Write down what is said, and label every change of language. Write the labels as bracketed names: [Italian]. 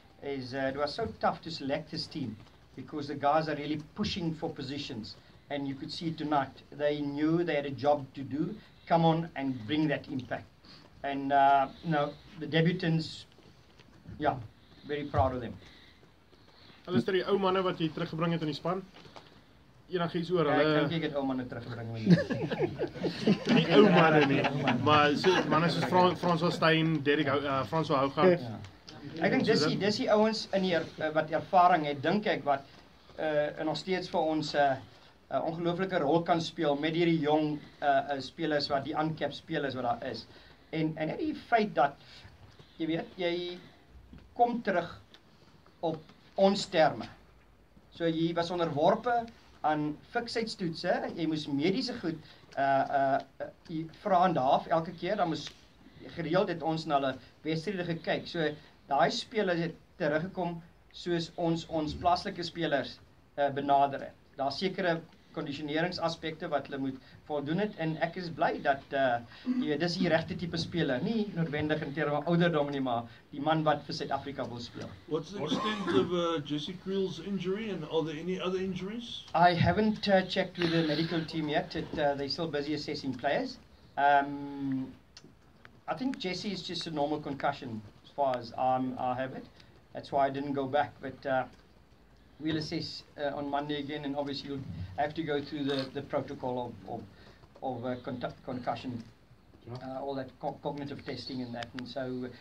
[English] Is it was so tough to select this team because the guys are really pushing for positions, and you could see tonight they knew they had a job to do. Come on and bring that impact, and you know, the debutants, yeah, very proud of them. [Afrikaans] Allister, die ou manne wat jy teruggebring het in die span, enigiets oor Ek hulle? dink ek het ou manne terugbring. Nie ou manne nie, maar so manne soos François Steyn, Derek François Hougaard. Ja. Ek dink dis die ouens in hier wat ervaring het, dink ek, wat nog steeds vir ons 'n ongelooflike rol kan speel met hierdie jong spelers wat die uncapped spelers wat daar is. En net die feit dat jy weet, jy kom terug op ons terme. So jy was onderworpe aan fiksheidstoetse, jy moes mediese goed vra en half elke keer, dan moes gereeld het ons na hulle wedstryde gekyk. So daai spelers het teruggekom soos ons plaaslike spelers benader het. Daar's sekere kondisioneringsaspekte wat hulle moet voldoen het, en ek is bly dat jy weet, dis die regte tipe speler, nie noodwendig in terme van ouderdom nie, maar die man wat vir Suid-Afrika wil speel. [English] What's the extent of Jesse Creel's injury, and are there any other injuries? I haven't checked with the medical team yet. They're still busy assessing players. I think Jesse is just a normal concussion as far as I have it. That's why I didn't go back, but we'll assess on Monday again, and obviously you'll have to go through the protocol of concussion, all that cognitive testing and that, and so.